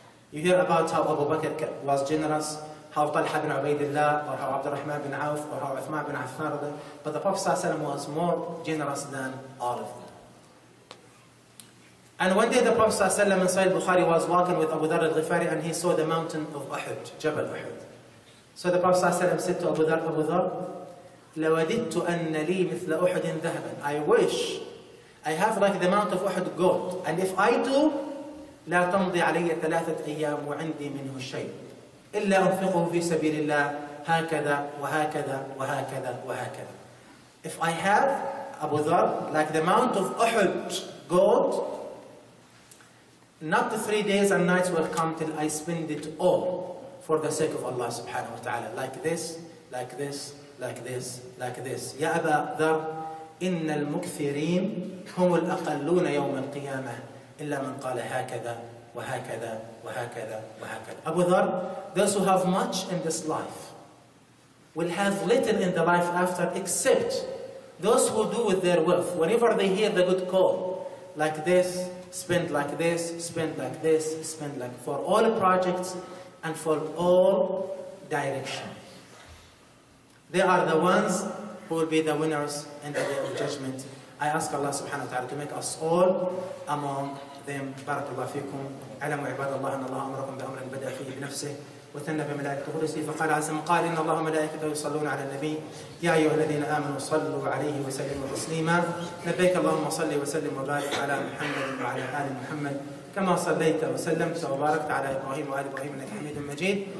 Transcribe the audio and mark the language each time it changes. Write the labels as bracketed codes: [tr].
[en] You hear about how Abu Bakr was generous, how Talha bin Ubaidillah, or how Abdurrahman bin Auf, or how Uthman bin Affan, but the Prophet ﷺ was more generous than all of them. And one day the Prophet ﷺ in Sahih Bukhari was walking with Abu Dharr al-Ghifari and he saw the mountain of Uhud, Jabal Uhud. So the Prophet ﷺ said to Abu Dharr, [ar] لَوَدِدْتُ أَنَّ لِي مِثْلَ أُحُدٍ ذَهَبًا. [en] I wish I have like the Mount of Uhud gold, and if I do, [ar] لا تمضي علي 3 أيام وعندي منه شيء إلا أنفقه في سبيل الله هكذا وهكذا وهكذا وهكذا. [en] If I have, Abu Dharr, like the Mount of Uhud gold, not the 3 days and nights will come till I spend it all for the sake of Allah subhanahu wa ta'ala. Like this, like this, like this, like this. [ar] يا أبا ذر إن المكثرين هم الأقلون يوم القيامة إلا من قال هكذا وهكذا وهكذا وهكذا. [en] Abu Dharr, those who have much in this life will have little in the life after, except those who do with their wealth. Whenever they hear the good call, like this, spend like this, spend like this, spend like, for all projects and for all direction. They are the ones who will be the winners in the day of judgment. I ask Allah subhanahu wa ta'ala to make us all among them. [ar] Barakallahu fikum. علموا عباد الله أن الله أمركم بأمر بدأ فيه بنفسه وثنى بملائكته ورسله فقال عز من قال إن الله وملائكته يصلون على النبي يا أيها الذين آمنوا صلوا عليه وسلموا تسليما. لبيك اللهم صل وسلم وبارك على محمد وعلى آل محمد كما صليت وسلمت وباركت على إبراهيم وآل إبراهيم إنك حميد مجيد.